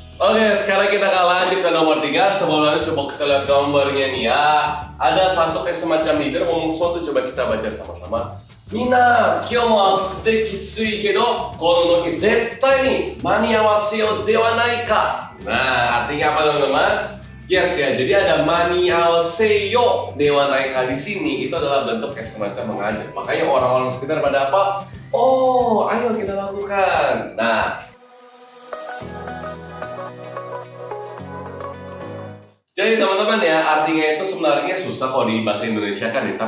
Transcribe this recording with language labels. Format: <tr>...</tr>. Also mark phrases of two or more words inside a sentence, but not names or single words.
<id>Oke, sekarang kita akan lanjut ke nomor 3. Sebelumnya coba kita lihat gambarnya nih ya. Ada satu kayak semacam leader ngomong sesuatu, coba kita baca sama-sama.</id> <ja>みんな、今日も暑くてきついけど、この納期絶対に間に合わせようではないか.</ja> <id>Nah, artinya apa teman-teman? Yes ya, jadi ada</id> <ja>間に合わせようではないか</ja> <id>di sini itu adalah bentuk kayak semacam mengajak. Makanya orang-orang sekitar pada apa? Oh, ayo kita lakukan. Nah, jadi teman-teman ya, artinya itu sebenarnya susah kalau di bahasa Indonesia kan ya.</id>